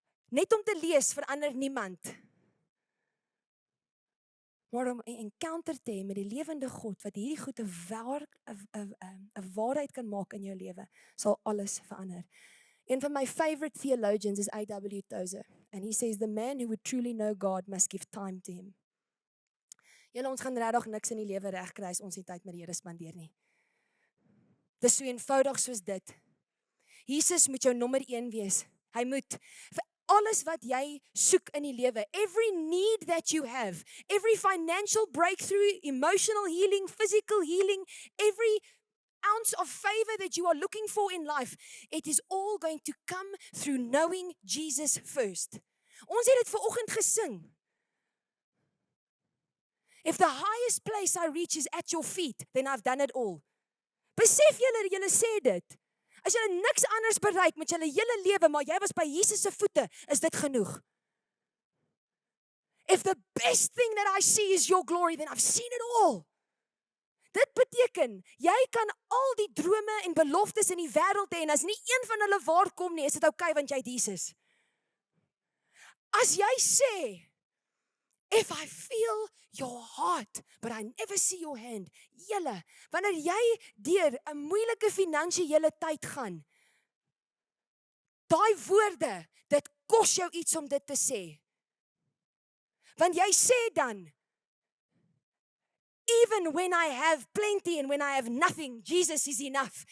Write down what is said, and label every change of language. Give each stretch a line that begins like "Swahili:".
Afrikaans: Net om te lees verander niemand. Maar om 'n encounter te hê met die lewende God wat hierdie goed 'n waarheid kan maak in jou lewe, sal alles verander. Een van my
English: favorite theologians
Afrikaans: is A.W.
English: Tozer, and he says the man who would truly know God must give time to him.
Afrikaans: Julle, ons gaan regtig niks in die lewe regkry as ons nie tyd met die Here spandeer nie. Dis so eenvoudig soos dit. Jesus moet jou nommer 1 wees. Hy moet vir alles wat jy soek in die lewe,
English: every need that you have, every financial breakthrough, emotional healing, physical healing, every ounce of favor that you are looking for in life, it is all going to come through knowing Jesus first.
Afrikaans: Ons het dit vanoggend gesing.
English: If the highest place I reach is at your feet, then I've done it all.
Afrikaans: Besef julle sê dit. As jy niks anders bereik met julle hele lewe, maar jy was by Jesus se voete, is dit genoeg.
English: If the best thing that I see is your glory, then I've seen it all.
Afrikaans: Dit beteken, jy kan al die drome en beloftes in die wêreld hê, en as nie een van hulle waar kom nie, is dit okay, want jy het Jesus. As jy sê,
English: if I feel your heart, but I never see your hand.
Afrikaans: Julle, wanneer jy deur 'n moeilike finansiële tyd gaan, daai woorde, dit kos jou iets om dit te sê. Want jy sê dan,
English: even when I have plenty and when I have nothing, Jesus is enough.